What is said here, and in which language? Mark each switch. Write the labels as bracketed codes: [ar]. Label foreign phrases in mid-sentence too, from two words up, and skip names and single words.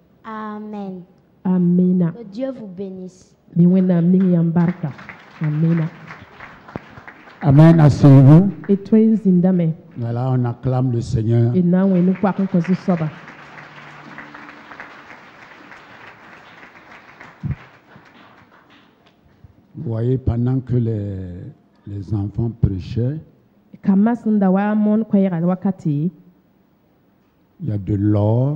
[fr] Amen. Amina. Que Dieu vous bénisse. [mos] Mi wẽnnaam ning yãmb barka. [fr] Amina. Amen, asseyez-vous. [mos] Y tõe n zĩndame. [fr] Voilà, on acclame le Seigneur. [mos] D na n wẽnd koak n kõ zu-soaba. [fr] Vous voyez, pendant que les enfants prêchaient, [mos] Kambã sẽn da wa moon koɛɛga wakati, [fr] il y a de l'or